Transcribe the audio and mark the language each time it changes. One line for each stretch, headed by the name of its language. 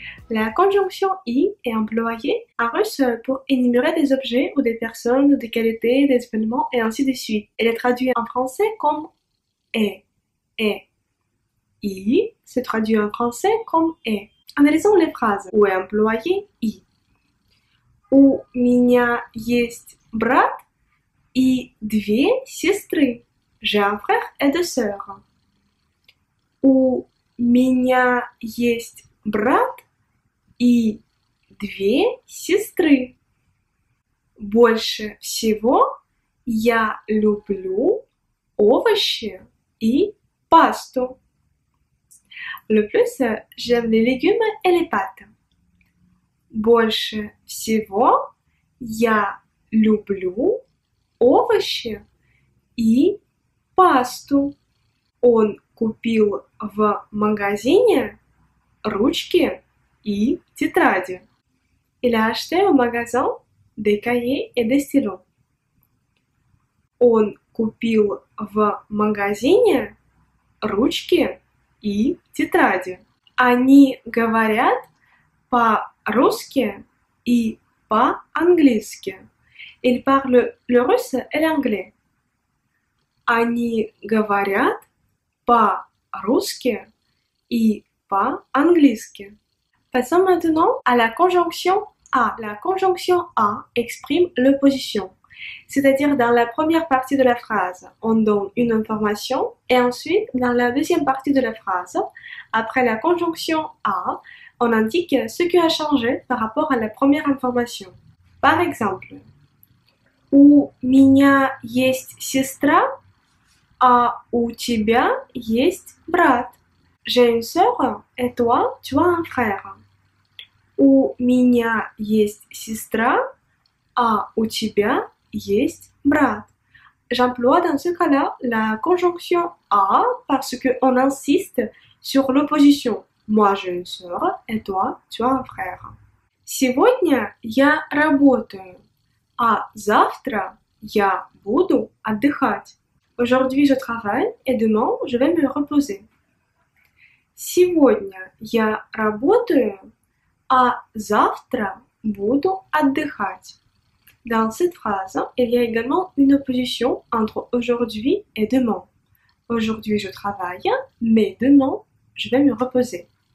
French: La conjonction I est employée en russe pour énumérer des objets ou des personnes, des qualités, des événements et ainsi de suite. Elle est traduite en français comme est. I se traduit en français comme est. Analysons les phrases où est employé I.
Russian: У меня есть брат и две сестры.
French: J'ai un frère et deux sœurs.
Russian: У меня есть брат и две сестры. Больше всего я люблю овощи и пасту.
French: Le plus, j'aime les légumes et les pâtes.
Russian: Больше всего я люблю овощи и пасту. Он купил в магазине ручки и тетради.
French: Il a acheté au magasin des cahiers et des stylos.
Russian: Он купил в магазине ручки и тетради. Они говорят по-русски и по-английски.
French: Ils parlent le russe et l'anglais.
Russian: Они говорят по-русски и по-английски.
French: Passons maintenant à la conjonction A. La conjonction A exprime l'opposition. C'est-à-dire dans la première partie de la phrase, on donne une information et ensuite dans la deuxième partie de la phrase, après la conjonction A, on indique ce qui a changé par rapport à la première information. Par exemple,
Russian: у меня есть сестра, а у тебя есть брат.
French: J'ai une sœur et toi, tu as un frère.
Russian: У меня есть сестра, а у тебя есть брат.
French: J'emploie dans ce cas-là la conjonction A parce qu'on insiste sur l'opposition. Moi j'ai une sœur et toi tu as un frère.
Russian: Сегодня я работаю, а завтра я буду отдыхать.
French: Aujourd'hui je travaille et demain je vais me reposer.
Russian: Сегодня я работаю, а завтра буду отдыхать.
French: Dans cette phrase, il y a également une opposition entre aujourd'hui et demain. Aujourd'hui, je travaille, mais demain, je vais me reposer.